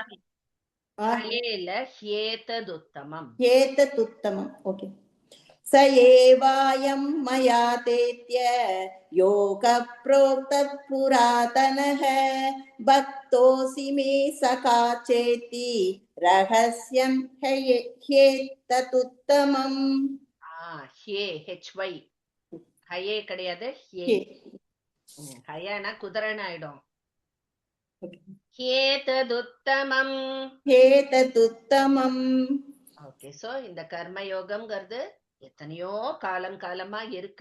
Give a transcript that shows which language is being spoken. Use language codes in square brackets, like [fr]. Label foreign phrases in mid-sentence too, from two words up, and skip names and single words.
[sa] ह्येतदुत्तमम् ओके स एवायं मया तेत्य योगप्रोक्तः पुरातनः भक्तोऽसि मे सखा चेति रहस्यं ह्येतदुत्तमम् [ta] ஹயே கிடையாது, ஹயனா குதிரைன்னு ஆயிடும். [sa] ஹேததுத்தமம். [ta] ஓகே, சோ இந்த கர்மயோகம்ங்கிறது எத்தனையோ காலமா இருக்கு.